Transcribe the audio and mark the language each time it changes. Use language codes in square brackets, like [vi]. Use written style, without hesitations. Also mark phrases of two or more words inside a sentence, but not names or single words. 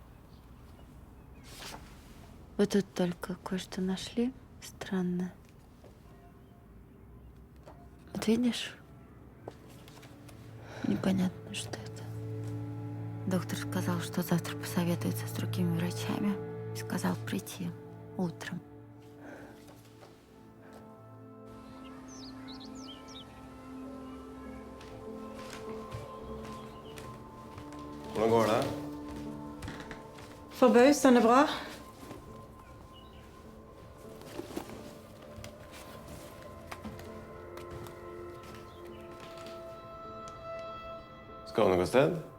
[ru] Вот тут только кое-что нашли. Странно. Вот видишь? Непонятно, что это. Доктор сказал, что завтра посоветуется с другими врачами. И сказал прийти утром. [no] Hvordan går det? Forbausende bra. Skal du noe sted?